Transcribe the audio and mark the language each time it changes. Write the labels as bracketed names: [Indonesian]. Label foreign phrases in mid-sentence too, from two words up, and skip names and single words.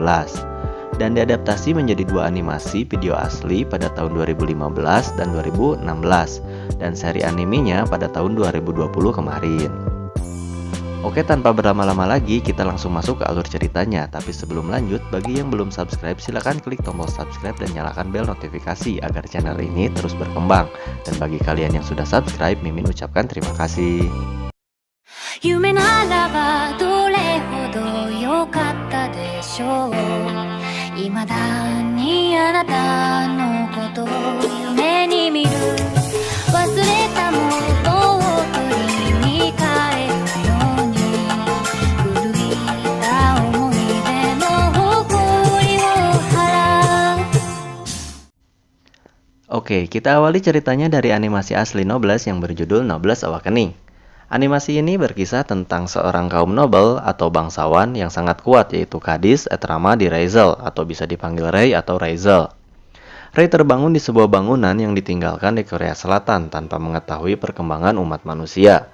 [Indonesian] Dan diadaptasi menjadi dua animasi video asli pada tahun 2015 dan 2016 dan seri animenya pada tahun 2020 kemarin. Oke, tanpa berlama-lama lagi kita langsung masuk ke alur ceritanya. Tapi sebelum lanjut, bagi yang belum subscribe silahkan klik tombol subscribe dan nyalakan bel notifikasi agar channel ini terus berkembang. Dan bagi kalian yang sudah subscribe, Mimin ucapkan terima kasih. [Japanese] 夢ならばどれほど良かったでしょう。未だにあなたのことを夢に見る。忘れたものを取りに帰るように古いた思い出の誇りを払う。 [Indonesian] Oke, kita awali ceritanya dari animasi asli Noblesse yang berjudul Noblesse Awakening. Animasi ini berkisah tentang seorang kaum nobel atau bangsawan yang sangat kuat, yaitu Kadis Etrama di Reizel atau bisa dipanggil Rei atau Reizel. Rei terbangun di sebuah bangunan yang ditinggalkan di Korea Selatan tanpa mengetahui perkembangan umat manusia.